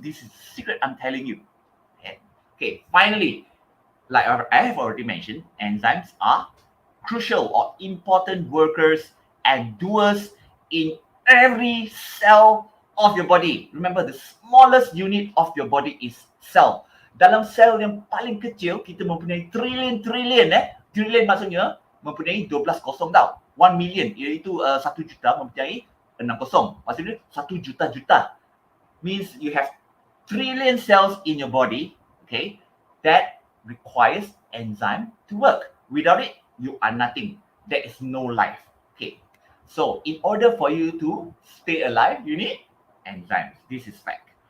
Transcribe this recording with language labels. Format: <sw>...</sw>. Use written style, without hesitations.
<en>This is the secret I'm telling you. Okay, finally, like I have already mentioned, enzymes are crucial or important workers and doers in every cell of your body. Remember, the smallest unit of your body is cell.</en> <ms>Dalam sel yang paling kecil, kita mempunyai trilion. Trilion maksudnya mempunyai 12 kosong tau. 1 million, iaitu 1 juta mempunyai 6 kosong. Maksudnya 1 juta.</ms> <en>Means you have trillion cells in your body, okay, that requires enzyme to work. Without it, you are nothing. There is no life. Okay. So in order for you to stay alive, you need enzymes. This is fact.</en>